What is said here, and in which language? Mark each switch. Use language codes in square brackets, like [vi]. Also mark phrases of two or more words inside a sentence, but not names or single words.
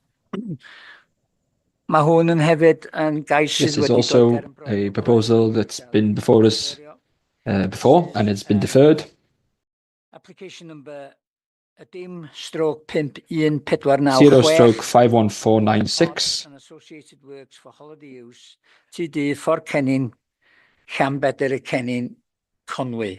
[cy] Mae hwn yn hefyd yn gais [en] This [cy] sydd [en] is [cy] wedi [en] also [cy] dod ger yn bron. [en] a proposal that's been before us before, and it's been deferred. Application number dim stroke 51496. 0/51496. And associated works for holiday use. TD Ffordd Cennin, Llanbedr y Cennin, Conwy.